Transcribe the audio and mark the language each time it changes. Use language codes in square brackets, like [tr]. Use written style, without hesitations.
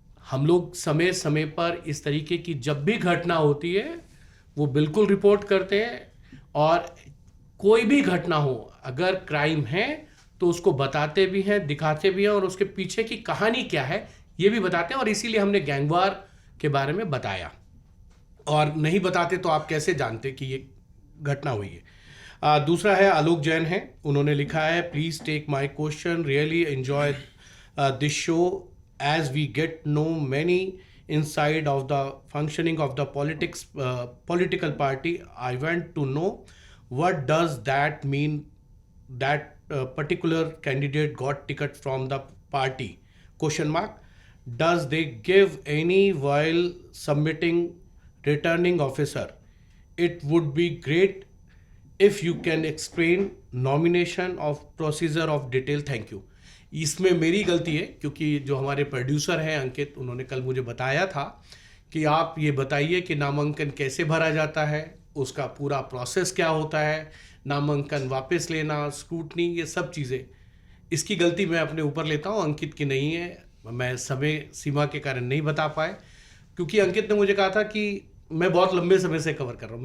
[hi] हम लोग समय समय पर इस तरीके की जब भी घटना होती है वो बिल्कुल रिपोर्ट करते हैं, और कोई भी घटना हो, अगर क्राइम है तो उसको बताते भी हैं, दिखाते भी हैं, और उसके पीछे की कहानी क्या है ये भी बताते हैं। और इसीलिए हमने गैंगवार के बारे में बताया, और नहीं बताते तो आप कैसे जानते कि ये घटना हुई है। दूसरा है आलोक जैन है, उन्होंने लिखा है, [en] Please take my question, really enjoy this show as we get know many inside of the functioning of the political party. I want to know, what does that mean that particular candidate got ticket from the party? Question mark. Does they give any while submitting returning officer? It would be great if you can explain nomination of procedure of detail. Thank you. [hi] इसमें मेरी गलती है, क्योंकि जो हमारे producer हैं अंकित, उन्होंने कल मुझे बताया था कि आप ये बताइए कि नामांकन कैसे भरा जाता है, उसका पूरा प्रोसेस क्या होता है, नामांकन वापस लेना, स्क्रूटनी, ये सब चीज़ें। इसकी गलती मैं अपने ऊपर लेता हूँ, अंकित की नहीं है। मैं समय सीमा के कारण नहीं बता पाए, क्योंकि अंकित ने मुझे कहा था कि मैं बहुत लंबे समय से कवर कर रहा हूँ।